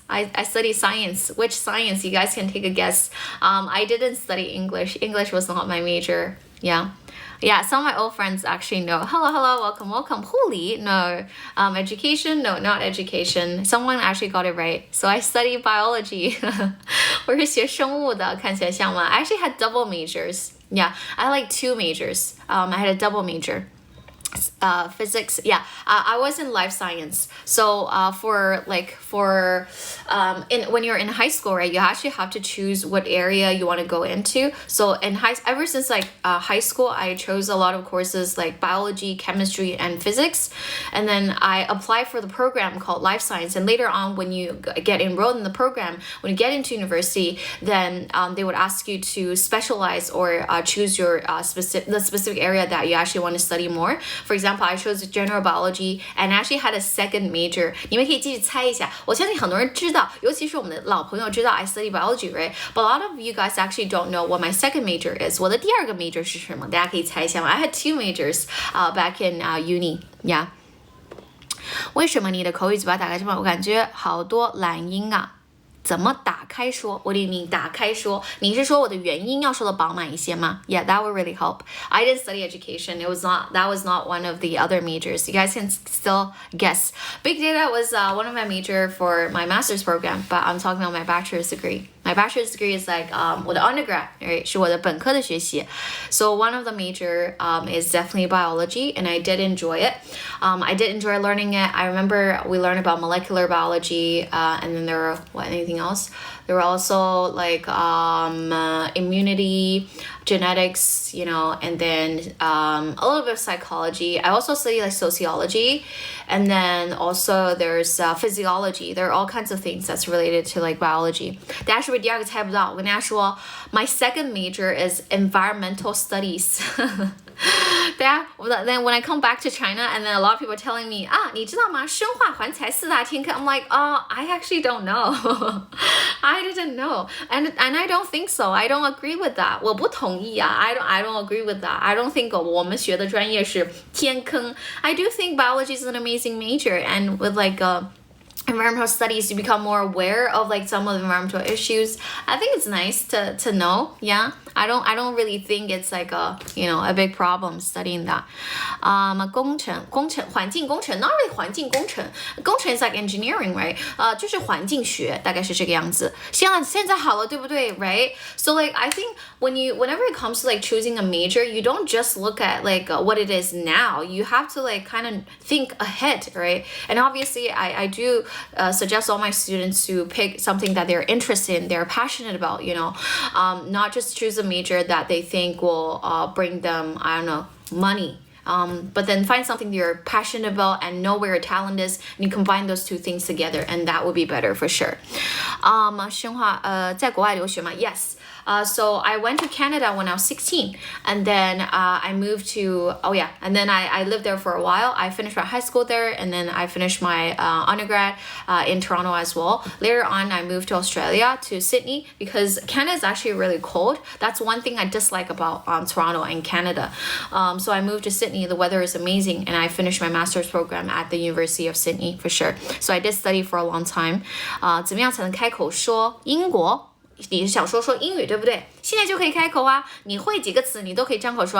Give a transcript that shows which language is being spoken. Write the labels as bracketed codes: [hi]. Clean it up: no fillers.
[en] I study science. Which science? You guys can take a guess. I didn't study English. English was not my major. Yeah, some of my old friends actually know. Hello, welcome. 护理?No. Education? No, not education. Someone actually got it right. So I study biology. [zh] 我是学生物的，看起来像吗? [en] I actually had double majors. Yeah, I had like 2 majors. I had a double major. Physics, I was in life science. So when you're in high school, right, you actually have to choose what area you want to go into. So ever since high school, I chose a lot of courses like biology, chemistry, and physics. And then I applied for the program called life science. And later on, when you get enrolled in the program, when you get into university, then they would ask you to specialize or choose your specific area that you actually want to study more. For example, I chose general biology and actually had a second major. [zh] 你们可以继续猜一下，我相信很多人知道，尤其是我们的老朋友知道 [en] I study biology, right? But a lot of you guys actually don't know what my second major is. [zh] 我的第二个 major 是什么？大家可以猜一下吗？ [en] I had 2 majors back in uni. Yeah. [zh] 为什么你的口语嘴巴打开这么？我感觉好多懒音啊。怎么打开说 [en] What do you mean [zh] 打开说你是说我的元音要说的饱满一些吗 [en] Yeah, that would really help. I didn't study education. That was not one of the other majors. You guys can still guess. Big data was one of my major for my master's program, but I'm talking about my bachelor's degree. My bachelor's degree is like [zh] 我的 [en] undergrad, right? [zh] 是我的本科的学习 [en] So one of the major is definitely biology, and I did enjoy it. I did enjoy learning it. I remember we learned about molecular biology, and then there were anything else? There were also like immunity, genetics, and then a little bit of psychology. I also study like sociology, and then also there's physiology. There are all kinds of things that's related to like biology. [zh] 大家是不是第二个猜不到？我跟大家说 [en] my second major is environmental studies. Then when I come back to China, and then a lot of people are telling me, [zh] 你知道吗？生化环材4大天课 [en] I'm like, I actually don't know. I didn't know. And I don't think so. I don't agree with that. [zh] 我不同意啊 [en] I don't agree with that. I don't think [zh] 我们学的专业是天坑 [en] I do think biology is an amazing major, and with like environmental studies, you become more aware of like some of the environmental issues. I think it's nice to know. Yeah, I don't really think it's like a big problem studying that. [zh] 工程环境工程 [en] not really [zh] 环境工程 工程 [en] is like engineering, right? [zh] 就是环境学大概是这个样子现在好了对不对 right? [en] So like I think whenever it comes to like choosing a major, you don't just look at like what it is now. You have to like kind of think ahead, right? And obviously I do suggest all my students to pick something that they're interested in, they're passionate about, not just choose a major that they think will bring them, I don't know, money. But then find something you're passionate about and know where your talent is, and you combine those 2 things together, and that would be better for sure. [zh] 深化在国外留学吗 [en] Yes. So I went to Canada when I was 16, and then I moved to, and then I lived there for a while. I finished my high school there, and then I finished my undergrad in Toronto as well. Later on, I moved to Australia, to Sydney, because Canada is actually really cold. That's one thing I dislike about Toronto and Canada. So I moved to Sydney. The weather is amazing, and I finished my master's program at the University of Sydney for sure. So I did study for a long time. [zh] 怎么样才能开口说英国？你是想说英语对不对？现在就可以开口啊！你会几个词，你都可以张口说。